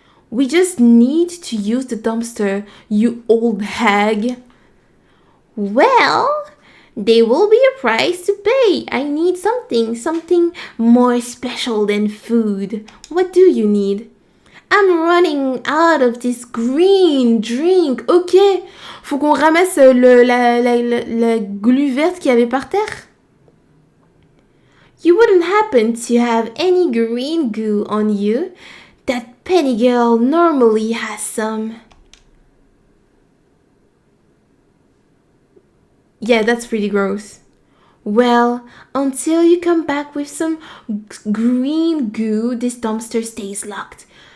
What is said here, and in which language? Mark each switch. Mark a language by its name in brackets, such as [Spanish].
[English] We just need to use the dumpster, you old hag. Well, there will be a price to pay. I need something more special than food. What do you need? I'm running out of this green drink. [French] Ok, faut qu'on ramasse la glu verte qu'il y avait par terre. [English] You wouldn't happen to have any green goo on you? That penny girl normally has some. Yeah, that's pretty gross. Well, until you come back with some green goo, this dumpster stays locked.